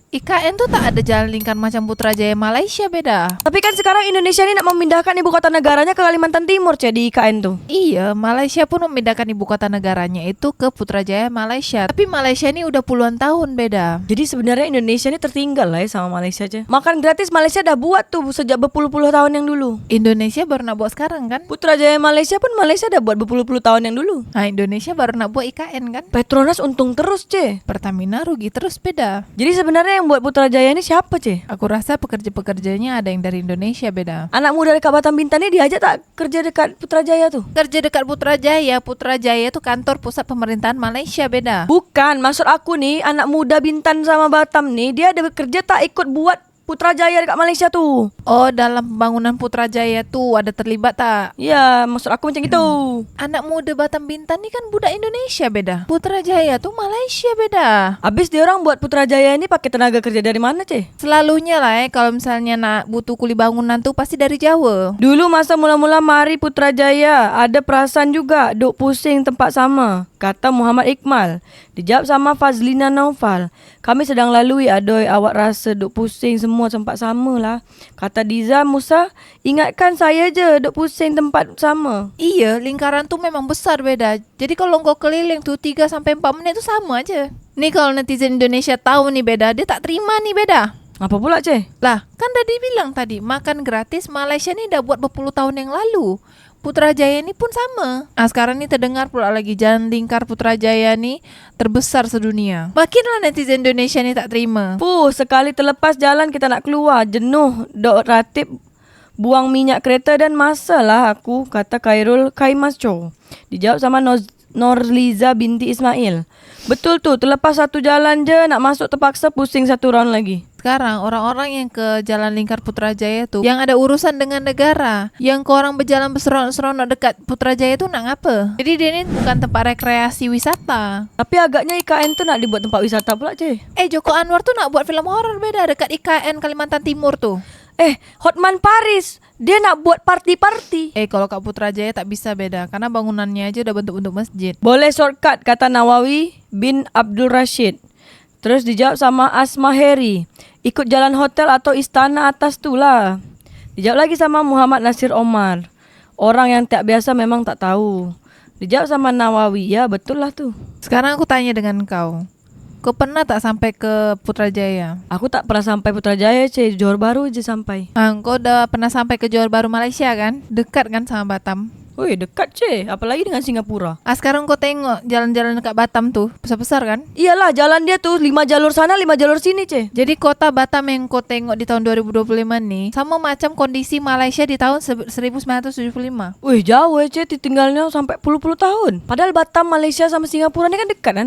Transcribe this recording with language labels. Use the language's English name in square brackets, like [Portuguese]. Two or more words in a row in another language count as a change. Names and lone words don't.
[Malay] IKN tuh tak ada jalan lingkar macam Putrajaya Malaysia, beda. Tapi kan sekarang Indonesia ini nak memindahkan ibu kota negaranya ke Kalimantan Timur, Ce, di IKN tuh. Iya, Malaysia pun memindahkan ibu kota negaranya itu ke Putrajaya Malaysia. Tapi Malaysia ini udah puluhan tahun beda. Jadi sebenarnya Indonesia ini tertinggal lah ya sama Malaysia, Ce. Makan gratis Malaysia dah buat tuh sejak berpuluh-puluh tahun yang dulu. Indonesia baru nak buat sekarang kan? Putrajaya Malaysia pun Malaysia dah buat berpuluh-puluh tahun yang dulu. Nah, Indonesia baru nak buat IKN kan? Petronas untung terus, Ce. Pertamina rugi terus, beda. Jadi sebenarnya yang buat Putrajaya ini siapa, Ce? Aku rasa pekerja-pekerjanya ada yang dari Indonesia, beda. Anak muda dekat Batam Bintan ini diajak tak kerja dekat Putrajaya tuh? Kerja dekat Putrajaya. Putrajaya itu kantor pusat pemerintahan Malaysia, beda. Bukan, maksud aku nih anak muda Bintan sama Batam nih dia ada bekerja tak ikut buat Putrajaya dekat Malaysia tuh. Oh, dalam pembangunan Putrajaya tuh ada terlibat tak? Ya, maksud aku macam gitu. Anak muda Batam Bintan nih kan budak Indonesia, beda. Putrajaya tuh Malaysia, beda. Habis dia orang buat Putrajaya ini pakai tenaga kerja dari mana, Ce? Selalunya lah kalau misalnya nak butuh kuli bangunan tuh pasti dari Jawa. Dulu masa mula-mula mari Putrajaya ada perasaan juga duk pusing tempat sama, kata Muhammad Iqmal. Dijawab sama Fazlina Naufal. Kami sedang lalui adoy awak rasa duk pusing semua tempat sama lah. Kata Diza Musa, ingatkan saya je duk pusing tempat sama. Iya, lingkaran tuh memang besar, beda. Jadi kalau engkau keliling tuh 3-4 menit tuh sama aja. Nih kalau netizen Indonesia tahu nih beda, dia tak terima nih, beda. Apa pula, Ce? Lah, kan tadi bilang tadi makan gratis Malaysia nih udah buat berpuluh tahun yang lalu. Putrajaya ini pun sama. Nah, sekarang nih terdengar pula lagi jalan lingkar Putrajaya nih terbesar sedunia. Makinlah netizen Indonesia nih tak terima. Sekali terlepas jalan kita nak keluar, jenuh, dok ratib, buang minyak kereta dan masa lah aku, kata Khairul Kaimasco. Dijawab sama Norliza binti Ismail. Betul tuh, terlepas satu jalan je nak masuk terpaksa pusing satu round lagi. Sekarang orang-orang yang ke jalan lingkar Putrajaya tuh yang ada urusan dengan negara, yang ke orang berjalan berseronok-seronok dekat Putrajaya tuh nak ngapa? Jadi dia ini bukan tempat rekreasi wisata. Tapi agaknya IKN tuh nak dibuat tempat wisata pula, Ce. Joko Anwar tuh nak buat film horor beda dekat IKN Kalimantan Timur tuh. Hotman Paris, dia nak buat party-party. Kalau kat Putrajaya tak bisa, beda karena bangunannya aja udah bentuk-bentuk masjid. Boleh shortcut, kata Nawawi bin Abdul Rashid. Terus dijawab sama Asma Heri, ikut jalan hotel atau istana atas tu lah. Dijawab lagi sama Muhammad Nasir Omar, orang yang tak biasa memang tak tahu. Dijawab sama Nawawi, ya betul lah tu. Sekarang aku tanya dengan kau, Kau pernah tak sampai ke Putrajaya? Aku tak pernah sampai Putrajaya, Johor Bahru aja sampai. Kau udah pernah sampai ke Johor Bahru Malaysia kan? Dekat kan sama Batam? Woi, dekat apalagi dengan Singapura. Sekarang kau tengok jalan-jalan dekat Batam tuh, besar-besar kan? Iyalah, jalan dia tuh 5 jalur sana, 5 jalur sini, Jadi kota Batam yang kau tengok di tahun 2025 nih sama macam kondisi Malaysia di tahun 1975. Wih, jauh tinggalnya sampai puluh-puluh tahun. Padahal Batam, Malaysia sama Singapura ini kan dekat kan?